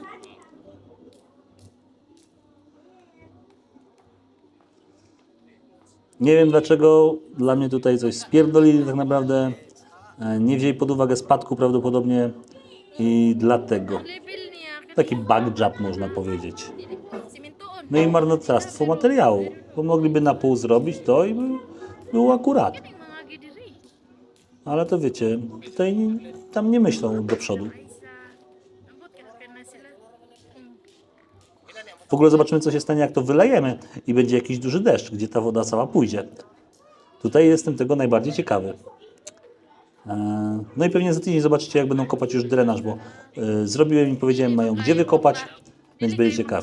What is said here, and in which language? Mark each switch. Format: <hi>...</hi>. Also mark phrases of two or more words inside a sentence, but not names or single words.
<pl>Nie wiem dlaczego, dla mnie tutaj coś spierdolili tak naprawdę. Nie wzięli pod uwagę spadku prawdopodobnie i dlatego.</pl> <ceb>Level niya.</ceb> <pl>Taki</pl> <en>bug job</en> <pl>można powiedzieć.</pl> <ceb>Simintoon.</ceb> <pl>No i marnotrawstwo materiału, bo mogliby na pół zrobić to i by było akurat.</pl> <ceb>Yung mga gidiri.</ceb> <pl>Ale to wiecie, tutaj tam nie myślą do przodu.</pl> <ceb>Ambot ka na sila.</ceb> <pl>W ogóle zobaczymy, co się stanie, jak to wylejemy i będzie jakiś duży deszcz, gdzie ta woda cała pójdzie. Tutaj jestem tego najbardziej ciekawy. No i pewnie za tydzień zobaczycie, jak będą kopać już drenaż, bo zrobiłem im, powiedziałem, mają gdzie wykopać, więc będzie ciekawie.</pl>